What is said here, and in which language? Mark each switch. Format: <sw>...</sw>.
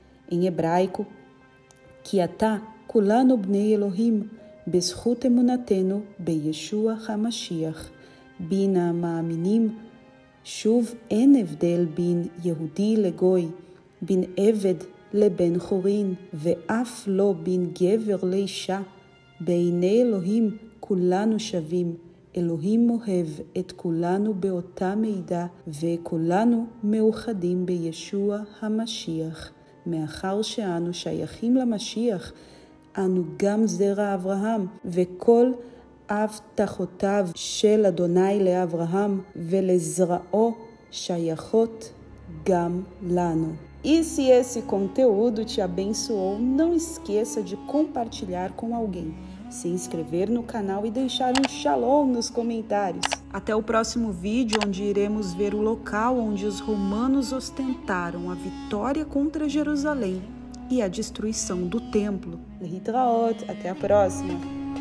<pt>Em hebraico,</pt> <he>Ki ata kulanu bnei Elohim, bezchut emunatenu beyeshua HaMashiach, bin ha'ma'aminim, shuv en evdel bin Yehudi legoi, bin eved לבן חורין, ואף לא בין גבר לאישה. בעיני אלוהים כולנו שווים. אלוהים אוהב את כולנו באותה מידה, וכולנו מאוחדים בישוע המשיח. מאחר שאנו שייכים למשיח, אנו גם זרע אברהם, וכל הבטחותיו של אדוני לאברהם ולזרעו שייכות גם לנו.</he> <pt>E se esse conteúdo te abençoou, não esqueça de compartilhar com alguém, se inscrever no canal e deixar um shalom nos comentários. Até o próximo vídeo, onde iremos ver o local onde os romanos ostentaram a vitória contra Jerusalém e a destruição do templo. Lehitraot, até a próxima!</pt>